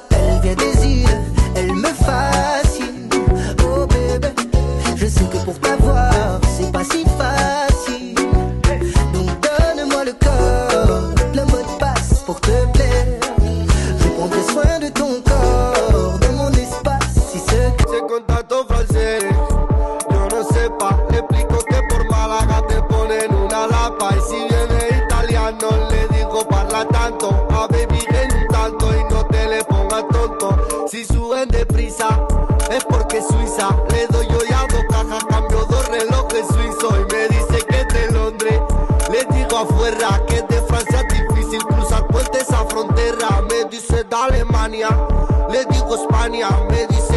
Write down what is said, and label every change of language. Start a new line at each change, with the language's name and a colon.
French: Elle vient des îles, elle me fascine. Oh bébé, je sais que pour t'avoir, c'est pas si facile. Donc donne-moi le corps, le mot de passe pour te plaire. Je prendrai soin de ton corps, dans mon espace si secret.
Spanish: Ese contacto francés, yo no sé pas. Le explico que por Málaga te ponen una lapa. Y si viene italiano, le digo
Italian: parla tanto.
Spanish: A baby en un tanto y no te le pongas tonto. Si suben deprisa, es porque es Suiza. Le doy yo ya 2 cajas, cambio 2 relojes suizos. Y me dice que es de Londres. Le digo afuera que es de Francia es difícil cruzar puentes esa frontera. Me dice de Alemania, le digo España. Me